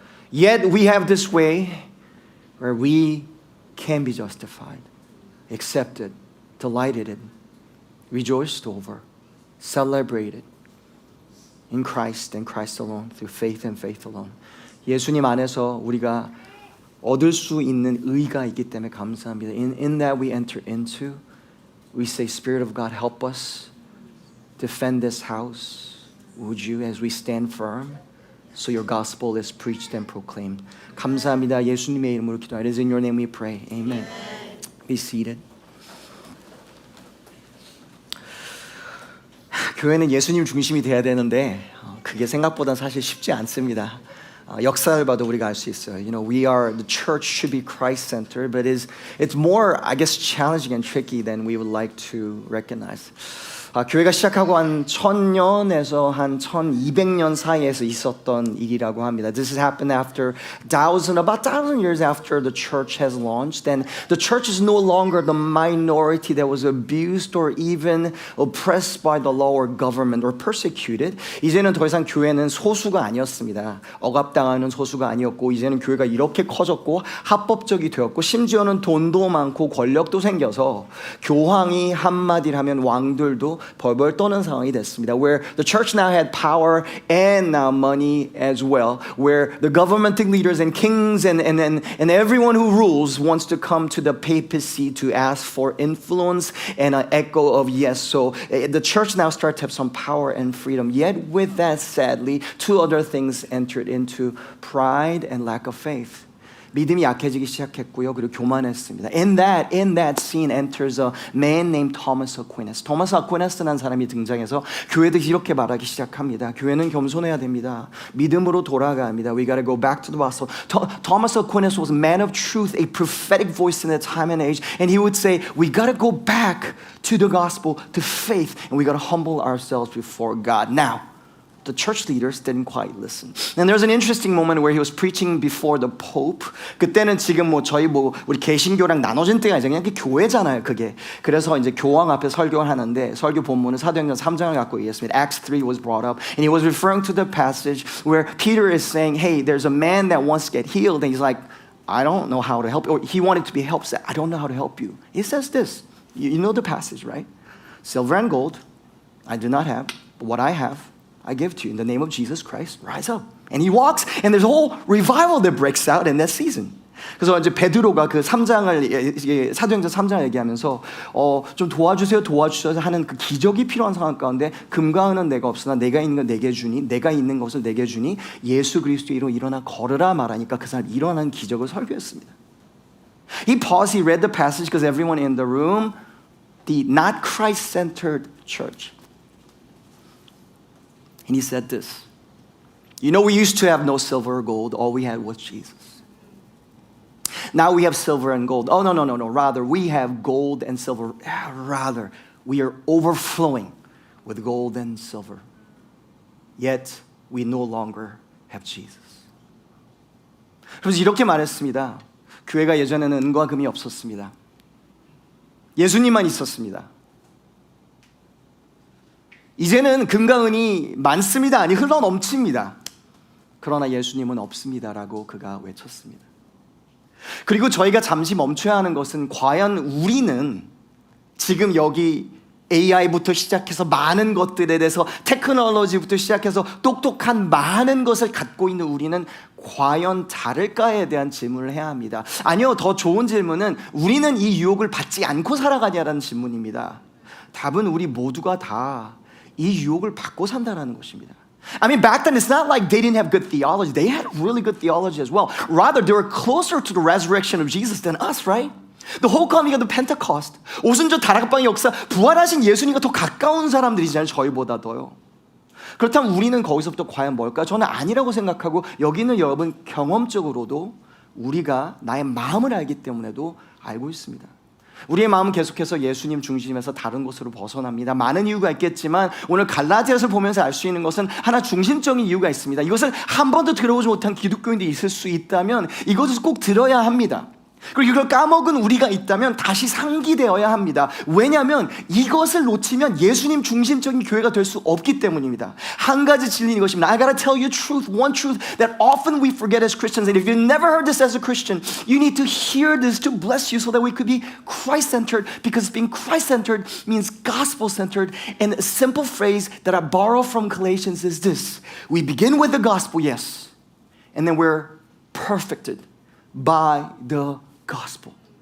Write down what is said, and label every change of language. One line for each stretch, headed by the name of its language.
English: Yet we have this way where we can be justified, accepted, delighted in, rejoiced over, celebrated in Christ and Christ alone, through faith and faith alone.
Korean: 예수님 안에서 우리가 얻을 수 있는 의가 있기 때문에 감사합니다.
English: In that we enter into, we say, Spirit of God, help us defend this house. Would you, as we stand firm, so your gospel is preached and proclaimed.
Korean: 감사합니다. 예수님의 이름으로 기도합니다.
English: It is in your name we pray. Amen. Be seated.
Korean: 교회는 예수님 중심이 돼야 되는데 그게 생각보다 사실 쉽지 않습니다. 역사를 봐도 우리가 알 수 있어요.
English: You know, the church should be Christ-centered, but it's more, I guess, challenging and tricky than we would like to recognize.
Korean: 교회가 시작하고 한 1000년에서 한 1200년 사이에서 있었던 일이라고 합니다.
English: This has happened after about 1000 years after the church has launched, and the church is no longer the minority that was abused or even oppressed by the law or government or persecuted.
Korean: 이제는 더 이상 교회는 소수가 아니었습니다. 억압당하는 소수가 아니었고, 이제는 교회가 이렇게 커졌고 합법적이 되었고, 심지어는 돈도 많고 권력도 생겨서 교황이 한마디를 하면 왕들도 벌벌 떠는 상황이 됐습니다.
English: Where the church now had power and now money as well. Where the governmental leaders and kings and everyone who rules wants to come to the papacy to ask for influence and an echo of yes. So the church now starts to have some power and freedom. Yet with that, sadly, two other things entered into: pride and lack of faith.
Korean: 믿음이 약해지기 시작했고요. 그리고 교만했습니다.
English: In that scene enters a man named Thomas Aquinas.
Korean: Thomas Aquinas라는 사람이 등장해서 교회도 이렇게 말하기 시작합니다. 교회는 겸손해야 됩니다. 믿음으로 돌아가야 합니다.
English: We gotta go back to the gospel. Thomas Aquinas was a man of truth, a prophetic voice in the time and age, and he would say, we gotta go back to the gospel, to faith, and we gotta humble ourselves before God. Now, the church leaders didn't quite listen. And there's an interesting moment where he was preaching before the Pope.
Korean: 그때는 지금 우리 개신교랑 나눠진 때가 아니라 그냥 교회잖아요, 그게. 그래서 이제 교황 앞에 설교를 하는데 설교 본문은 사도행전 3장을 갖고 있습니다.
English: Acts 3 was brought up, and he was referring to the passage where Peter is saying, "Hey, there's a man that wants to get healed," and he's like, "I don't know how to help you." Or he wanted to be helped. I don't know how to help you. He says this. You know the passage, right? Silver and gold I do not have, but what I have I give to you. In the name of Jesus Christ, rise up. And he walks, and there's a whole revival that breaks out in that season.
Korean: 그래서 이제 베드로가 그 3장을 사도행전 3장을 얘기하면서 좀 도와주세요 하는 그 기적이 필요한 상황 가운데 금과 은은 내가 없으나 내가 있는 것 내게 주니 내가 있는 것을 내게 주니 예수 그리스도의 이름으로 일어나 걸으라 말하니까 그 사람 일어나는 기적을 설교했습니다.
English: He paused, he read the passage because everyone in the room, the not Christ-centered church. And he said this, you know, we used to have no silver or gold. All we had was Jesus. Now we have silver and gold. Oh, no. Rather, we have gold and silver. Rather, we are overflowing with gold and silver. Yet, we no longer have Jesus.
Korean: 그래서 이렇게 말했습니다. 교회가 예전에는 은과 금이 없었습니다. 예수님만 있었습니다. 이제는 금과 은이 많습니다. 아니 흘러 넘칩니다. 그러나 예수님은 없습니다라고 그가 외쳤습니다. 그리고 저희가 잠시 멈춰야 하는 것은 과연 우리는 지금 여기 AI부터 시작해서 많은 것들에 대해서 테크놀로지부터 시작해서 똑똑한 많은 것을 갖고 있는 우리는 과연 다를까에 대한 질문을 해야 합니다. 아니요, 더 좋은 질문은 우리는 이 유혹을 받지 않고 살아가냐라는 질문입니다. 답은 우리 모두가 다 이 유혹을 받고 산다는 것입니다.
English: I mean, back then it's not like they didn't have good theology. They had really good theology as well. Rather, they were closer to the resurrection of Jesus than us, right? The whole coming of the Pentecost.
Korean: 오순절 다락방의 역사, 부활하신 예수님과 더 가까운 사람들이잖아요. 저희보다 더요. 그렇다면 우리는 거기서부터 과연 뭘까? 저는 아니라고 생각하고 여기는 여러분 경험적으로도 우리가 나의 마음을 알기 때문에도 알고 있습니다. 우리의 마음은 계속해서 예수님 중심에서 다른 곳으로 벗어납니다. 많은 이유가 있겠지만 오늘 갈라디아서를 보면서 알 수 있는 것은 하나 중심적인 이유가 있습니다. 이것을 한 번도 들어보지 못한 기독교인들이 있을 수 있다면 이것을 꼭 들어야 합니다. 그리고 이걸 까먹은 우리가 있다면 다시 상기되어야 합니다. 왜냐하면 이것을 놓치면 예수님 중심적인 교회가 될 수 없기 때문입니다. 한 가지 진리는 이것입니다.
English: I gotta tell you truth, one truth that often we forget as Christians. And if you've never heard this as a Christian, you need to hear this to bless you so that we could be Christ-centered, because being Christ-centered means gospel-centered. And a simple phrase that I borrow from Galatians is this. We begin with the gospel, yes, and then we're perfected by the gospel.